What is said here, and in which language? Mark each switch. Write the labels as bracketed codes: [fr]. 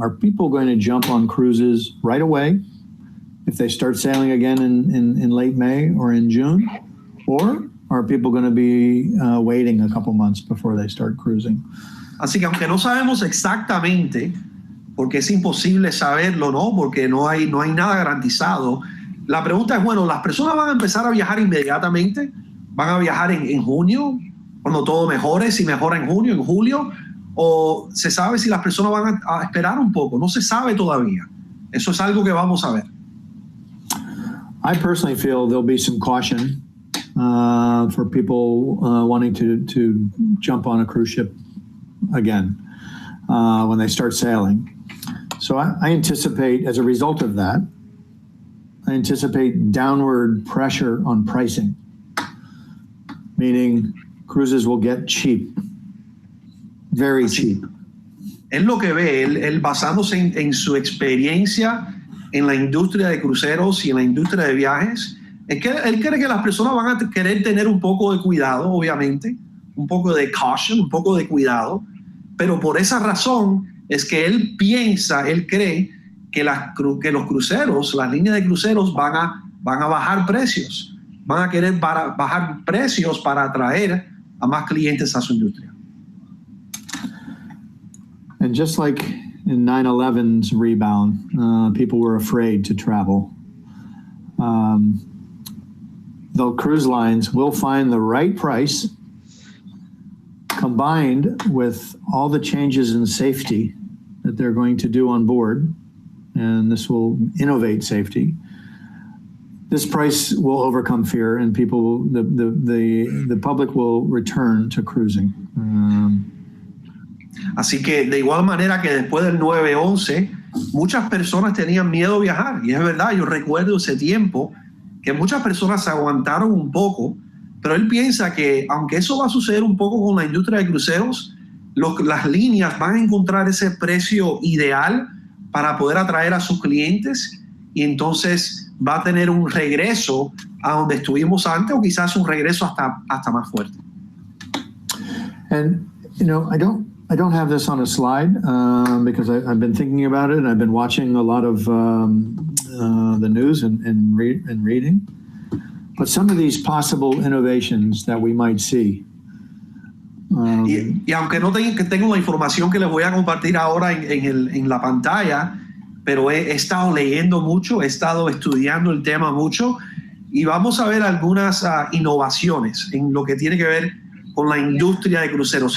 [en] Are people going to jump on cruises right away if they start sailing again in late May or in June? Or are people going to be waiting a couple months before they start cruising? [es] Así que aunque no sabemos exactamente, porque es imposible saberlo, ¿no? Porque no hay nada garantizado. La pregunta es, bueno, ¿las personas van a empezar a viajar inmediatamente? ¿Van a viajar en junio, cuando todo mejore, si mejora en junio, en julio? ¿O se sabe si las personas van a esperar un poco? No se sabe todavía. Eso es algo que vamos a ver. [en] I personally feel there'll be some caution for people wanting to jump on a cruise ship again when they start sailing. So I anticipate, as a result of that, downward pressure on pricing, meaning cruises will get cheap, very cheap. [es] Él lo que ve, él basándose en su experiencia en la industria de cruceros y en la industria de viajes, es que él cree que las personas van a querer tener un poco de cuidado, obviamente, un poco de caution, un poco de cuidado, pero por esa razón es que él cree que los cruceros, las líneas de cruceros van a bajar precios, van a querer bajar precios para atraer a más clientes a su industria. [en] And just like in 9/11's rebound, people were afraid to travel. The cruise lines will find the right price combined with all the changes in safety that they're going to do on board, and this will innovate safety. This price will overcome fear, and people, the public will return to cruising. [es] Así que de igual manera que después del 9/11, muchas personas tenían miedo a viajar, y es verdad, yo recuerdo ese tiempo que muchas personas se aguantaron un poco, pero él piensa que aunque eso va a suceder un poco con la industria de cruceros, las líneas van a encontrar ese precio ideal para poder atraer a sus clientes y entonces va a tener un regreso a donde estuvimos antes o quizás un regreso hasta más fuerte. [en] And, I don't have this on a slide because I've been thinking about it and I've been watching a lot of the news and reading. But some of these possible innovations that we might see. [es] Y aunque no tengo la información que les voy a compartir ahora en la pantalla, pero he estado leyendo mucho, he estado estudiando el tema mucho y vamos a ver algunas innovaciones en lo que tiene que ver con la industria de cruceros.